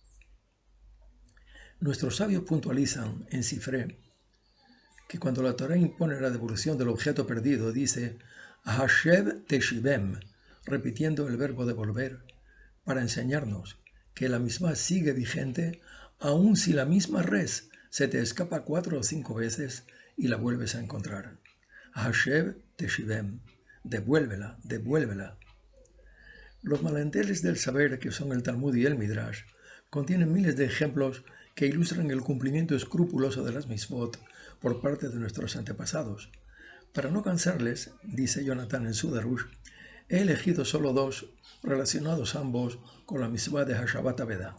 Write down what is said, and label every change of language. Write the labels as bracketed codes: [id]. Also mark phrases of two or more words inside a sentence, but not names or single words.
[es] Nuestros sabios puntualizan en Sifré que cuando la Torá impone la devolución del objeto perdido dice [he] השב תשיבם, [es] repitiendo el verbo devolver, para enseñarnos que la misma sigue vigente aun si la misma res se te escapa 4 o 5 veces y la vuelves a encontrar. [he] השב תשיבם, [es] devuélvela, devuélvela. Los manantiales del saber, que son el Talmud y el Midrash, contienen miles de ejemplos que ilustran el cumplimiento escrupuloso de las mitzvot por parte de nuestros antepasados. Para no cansarles, dice Jonathan en su Darush, he elegido solo 2, relacionados ambos con la mitzvah de [he] השבת אבדה.